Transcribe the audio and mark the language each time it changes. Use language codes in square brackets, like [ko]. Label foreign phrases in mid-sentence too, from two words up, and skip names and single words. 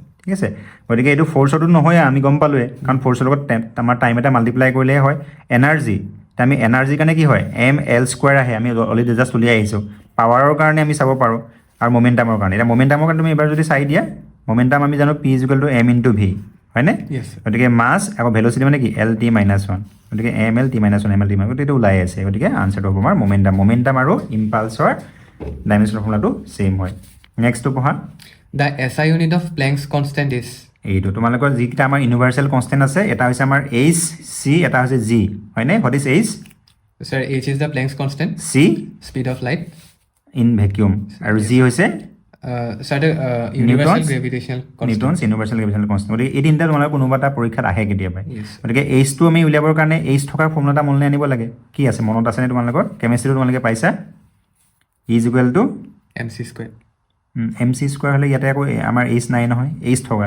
[as] ঠিক আছে গতিকে এইটো ফ'ৰ্চৰটো নহয় আমি গম পালোৱে কাৰণ ফ'ৰ্চৰ লগত আমাৰ টাইম এটা মাল্টিপ্লাই কৰিলেহে হয় এনাৰ্জি এতিয়া আমি এনাৰ্জিৰ কাৰণে কি হয় ML² আহে আমি অলৰেডি জাষ্ট উলিয়াই আহিছোঁ পাৱাৰৰ কাৰণে আমি চাব পাৰোঁ আৰু মমেণ্টামৰ কাৰণে এতিয়া মমেণ্টামৰ কাৰণে তুমি এবাৰ যদি চাই দিয়া মমেণ্টাম আমি জানো P = M×V হয়নে [en] Yes, sir. [as] গতিকে মাছ আকৌ ভেলচিটি মানে কি LT-1 গতিকে ML_T-1 গতিকে এইটো ওলাই আছে গতিকে আনচাৰটো হ'ব আমাৰ মমেণ্টাম আৰু ইম্পালছৰ ডাইমেনশ্যনৰ ফৰ্মুলাটো ছেইম হয় নেক্সটটো পঢ়া [en] The SI unit of Planck's constant is [as] এইটো তোমালোকৰ যিকেইটা আমাৰ [en] universal constant [as] আছে এটা হৈছে আমাৰ H_C এটা হৈছে G হয়নে [en] what is H Sir, H is the Planck's constant, C speed of light. in vacuum [as] আৰু G হৈছে [en] Sir, the universal Newton's- gravitational constant. Newton's universal gravitational constant [as] গতিকে এই তিনিটা তোমালোকৰ কোনোবা এটা পৰীক্ষাত আহে কেতিয়াবা [en] Yes. [as] গতিকে H টো আমি উলিয়াবৰ কাৰণে H থকাৰ ফৰ্মুলা এটা মনলৈ আনিব লাগে কি আছে মনত আছেনে তোমালোকৰ কেমেষ্ট্ৰিটো তোমালোকে পাইছা E = [en] MC². [as] MC² হ'লে ইয়াতে আকৌ আমাৰ H নাই নহয় H থকা